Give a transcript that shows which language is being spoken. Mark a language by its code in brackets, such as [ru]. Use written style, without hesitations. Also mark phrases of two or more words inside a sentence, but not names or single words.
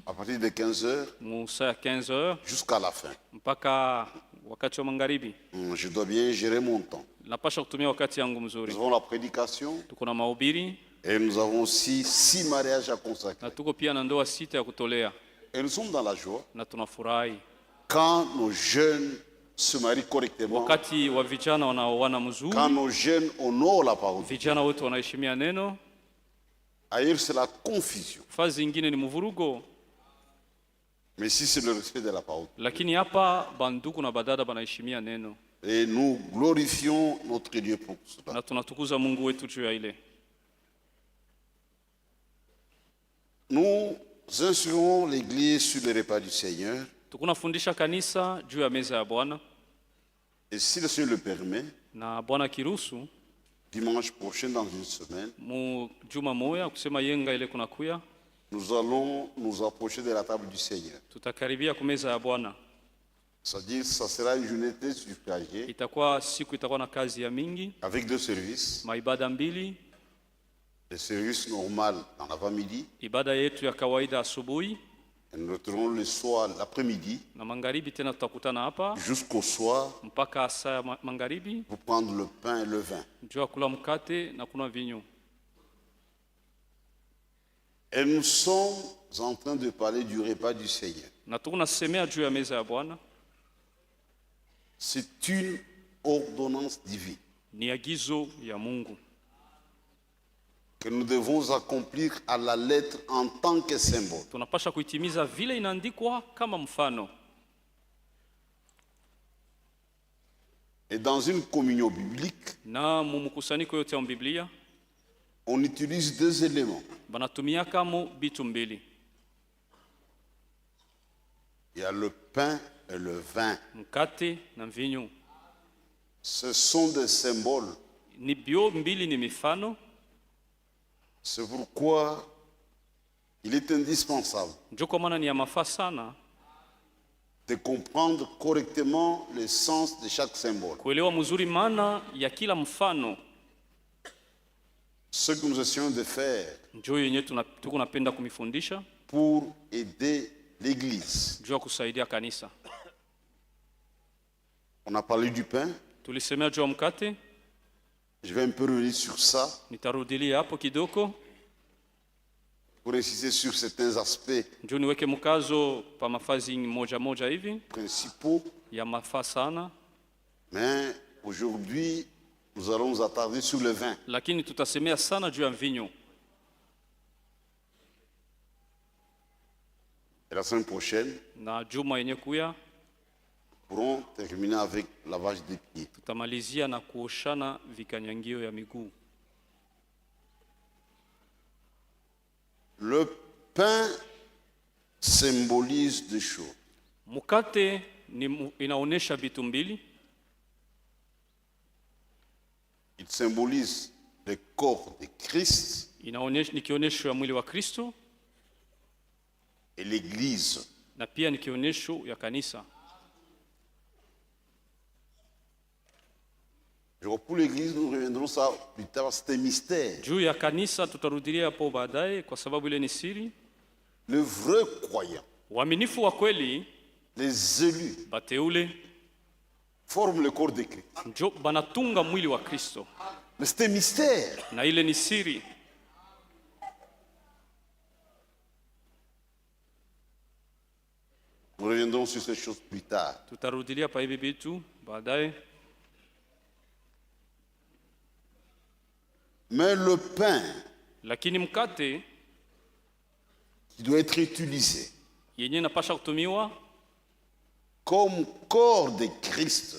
[fr] À partir de 15h. [sw] Musa ya 15h. [fr] Jusqu'à la fin. [sw] Mpaka wakati wa magharibi. [fr] Je dois bien gérer mon temps. [sw] Napasha kutumia wakati yangu mzuri. [fr] Nous avons la prédication. [sw] Tuko na mahubiri. [fr] Et nous avons aussi 6 mariages à consacrer. [sw] Na tuko pia na ndoa 6 ya kutolea. [fr] Et nous sommes dans la joie. [sw] Na tunafurahi. [fr] Quand nos jeunes se marient correctement. [sw] Wakati wa vijana wanaoana mzuri. [fr] Quand nos jeunes honorent la parole. [sw] Vijana wote wanaheshimia neno. [fr] Ailleurs c'est la confusion. [sw] Fazi nyingine ni mvurugo. [fr] Mais si c'est le respect de la parole. [sw] Lakini hapa banduku na badada banaheshimia neno. [fr] Et nous glorifions notre Dieu pour cela. [sw] Na tunatukuza Mungu wetu juu ya ile. [fr] Nous instruisons l'église sur le repas du Seigneur. [sw] Tukunafundisha kanisa juu ya meza ya Bwana. [fr] Et si le Seigneur le permet, [sw] na Bwana kiruhusu, [fr] dimanche prochain dans une semaine, [sw] mu juma moja kusema yenga ile kuna kuya, [fr] nous allons nous approcher de la table du Seigneur. [sw] Tutakaribia kwa meza ya Bwana. [fr] C'est-à-dire ça sera une journée très surchargée. [sw] Itakuwa siku itakuwa na kazi ya mingi. [fr] Avec 2 services. [sw] Maibada mbili. [fr] Le service normal dans l'avant-midi. [sw] Ibada yetu ya kawaida asubuhi. [fr] Et nous retrouvons le soir, l'après-midi. [sw] Na magharibi tena tutakutana hapa. [fr] Jusqu'au soir. [sw] Mpaka saa magharibi. [fr] Pour prendre le pain et le vin. [sw] Njoo kula mkate na kunywa vinyo. [fr] Et nous sommes en train de parler du repas du Seigneur. [sw] Na tunasemea juu ya meza ya Bwana. [fr] C'est une ordonnance divine. [sw] Ni agizo ya Mungu. [fr] Que que nous devons accomplir à la lettre en tant que symbole. [sw] tunapasha kuitimiza vile inaandikwa kama mfano. [fr] Et dans une communion biblique, [sw] Na mumukusanyiko yote ya Biblia [fr] on utilise deux éléments. [sw] banatumia kama bitu mbili. [fr] Il y a le pain et le vin. [sw] Mkate na mvinyo. [fr] Ce sont des symboles. [sw] Ni bio mbili ni mifano. [fr] C'est pourquoi il est indispensable [sw] Ndio kwa maana ni ya mafaa sana [fr] de comprendre correctement le sens de chaque symbole. [sw] kuelewa mzuri maana ya kila mfano. [fr] Ce que nous essayons de faire [sw] Ndio yenyewe tuko napenda kumifundisha [fr] pour aider l'Église. [sw] juu ya kusaidia kanisa. [fr] On a parlé du pain. [sw] Tulisemea juu ya mkate, [fr] Je vais un peu revenir sur ça [sw] nitarudilia hapo kidogo [fr] pour insister sur certains aspects [sw] juu niweke mkazo pa mafazi moja moja hivi [fr] principaux. [sw] ya mafaa sana, [fr] Mais aujourd'hui, nous allons nous attarder sur le vin. [sw] lakini tutasemea sana juu ya mvinyo. [fr] Et la semaine prochaine, [sw] Na juma yenye kuya [fr] nous pourrons terminer avec lavage des pieds. [sw] tutamalizia na kuoshana vikanyangio ya miguu. [fr] Le pain symbolise deux choses. [sw] Mkate inaonesha vitu mbili. [fr] Il symbolise le corps de Christ [sw] Inaonesha ni kionesho ya mwili wa Kristo [fr] et l'Église. [sw] na pia ni kionesho ya kanisa. [fr] Pour l'Église, nous reviendrons ça plus tard, c'est un mystère. [sw] Juu ya kanisa tutarudilia hapo baadaye kwa sababu ile ni siri. [fr] Le vrai croyant, [sw] Waaminifu wa kweli, [fr] les élus, [sw] bateule, [fr] forment le corps de Christ. [sw] njo banatunga mwili wa Kristo. [fr] Mais c'est un mystère. [sw] Na ile ni siri. [fr] Nous reviendrons sur ces choses plus tard. [sw] Tutarudilia pa hivi vitu baadaye. [fr] Mais le pain [sw] Lakini mkate [fr] qui doit être utilisé [sw] yenye napasha kutumiwa [fr] comme corps de Christ,